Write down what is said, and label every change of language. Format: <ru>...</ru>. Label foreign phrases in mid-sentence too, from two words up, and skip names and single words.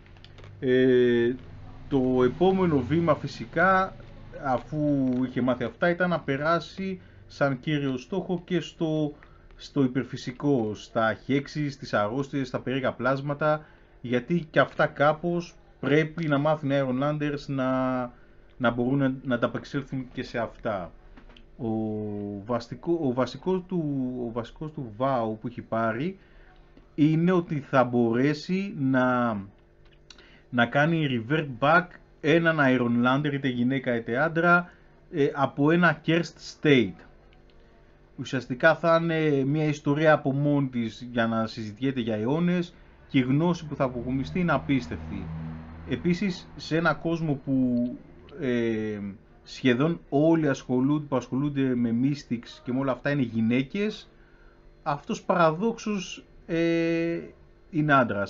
<el>Το επόμενο βήμα φυσικά, αφού είχε μάθει αυτά, ήταν να περάσει σαν κύριο στόχο και στο υπερφυσικό, στα χέξεις, στις αρρώστιες, στα περίεργα πλάσματα, γιατί και αυτά κάπως πρέπει να μάθουν οι Ironlanders να μπορούν να ανταπεξέλθουν και σε αυτά. Ο βασικός του βάου που έχει πάρει είναι ότι θα μπορέσει να κάνει</el> <en>revert back</en> <el>έναν Ironlander, είτε γυναίκα είτε άντρα, από ένα</el> <en>cursed state.</en> <el>Ουσιαστικά θα είναι μια ιστορία από μόνη της για να συζητιέται για αιώνες, και η γνώση που θα αποκομιστεί είναι απίστευτη. Επίσης, σε ένα κόσμο που σχεδόν όλοι που ασχολούνται με mystics και με όλα αυτά είναι γυναίκες, αυτός παραδόξως είναι άντρας.</el>